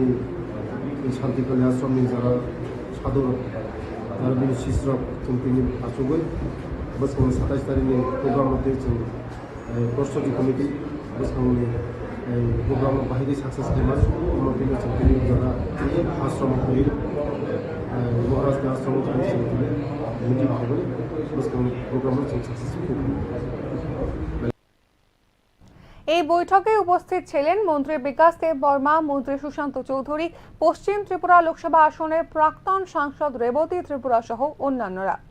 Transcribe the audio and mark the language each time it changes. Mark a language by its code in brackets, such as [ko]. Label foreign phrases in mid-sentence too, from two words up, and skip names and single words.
[brx] शान्तिकाली आश्रमनि যারা साधु आरो बिनि शिश्रक जों दिनै आसुगै बोसोरनि 27 तारिखनि प्रग्राम मथे जों प्रस्तुति कमिटि बोसोरनि प्रग्राम बाहाय सक्सेस खालामो मथे जों दिनै जारा आश्रम होयो महाराज आश्रम जों दिनै मिटिं खालामो बोसोरनि प्रग्राम जों सक्सेसफुल। [bn] এই বৈঠকে উপস্থিত ছিলেন মন্ত্রী বিকাশ দেব বর্মা, মন্ত্রী সুশান্ত চৌধুরী, পশ্চিম ত্রিপুরা লোকসভা আসনের প্রাক্তন সাংসদ রেবতী ত্রিপুরা সহ অন্যান্যরা।